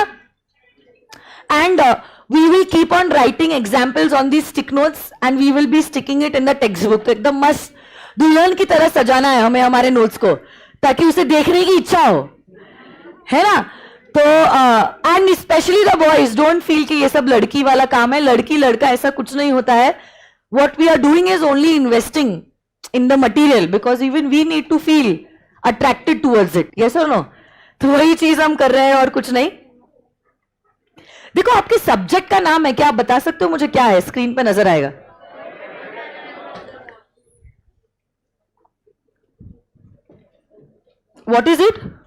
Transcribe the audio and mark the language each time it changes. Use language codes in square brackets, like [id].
[en] And we will keep on writing examples on these stick notes and we will be sticking it in the textbook. [hi] तो एकदम मस्त दुल्हन की तरह सजाना है हमें हमारे नोट्स को, ताकि उसे देखने की इच्छा हो, है ना. तो [en] and specially the boys, don't feel [hi] कि ये सब लड़की वाला काम है. लड़की लड़का ऐसा कुछ नहीं होता है. [en] what we are doing is only investing in the material because even we need to feel attracted towards it. yes or no? [hi] तो वही चीज हम कर रहे हैं और कुछ नहीं. देखो, आपके सब्जेक्ट का नाम है क्या? आप बता सकते हो मुझे क्या है? स्क्रीन पे नजर आएगा. [en] What is it?